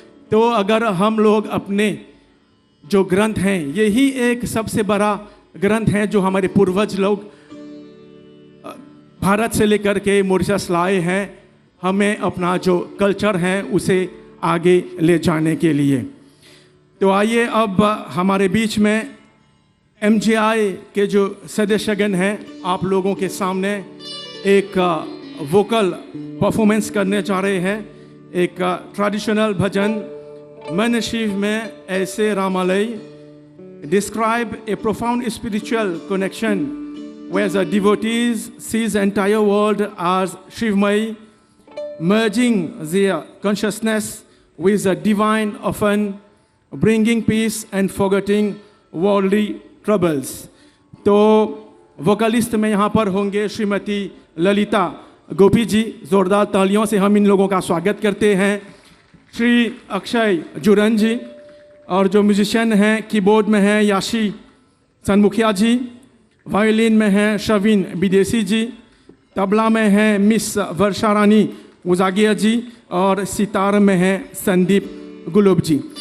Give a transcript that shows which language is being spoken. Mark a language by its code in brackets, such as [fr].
[hi] तो अगर हम लोग अपने जो ग्रंथ हैं, यही एक सबसे बड़ा ग्रंथ है जो हमारे पूर्वज लोग भारत से लेकर के मॉरिशस लाए हैं, हमें अपना जो कल्चर है उसे आगे ले जाने के लिए। तो आइए अब हमारे बीच में MGI के जो सदस्यगण हैं आप लोगों के सामने एक वोकल परफॉर्मेंस करने जा रहे हैं। एक ट्रेडिशनल भजन, मन शिव में ऐसे Ramalaya, [en] describe a profound spiritual connection where the devotees sees entire world as Shivmai, merging their consciousness with the divine, often bringing peace and forgetting worldly troubles. [hi] तो वोकलिस्ट में यहाँ पर होंगे श्रीमती ललिता गोपी जी। ज़ोरदार तालियों से हम इन लोगों का स्वागत करते हैं। श्री अक्षय जुरन जी, और जो म्यूजिशियन हैं कीबोर्ड में हैं याशी सनमुखिया जी, वायलिन में हैं शविन विदेशी जी, तबला में हैं मिस वर्षा रानी उजागिया जी और सितार में हैं संदीप गुलाब जी।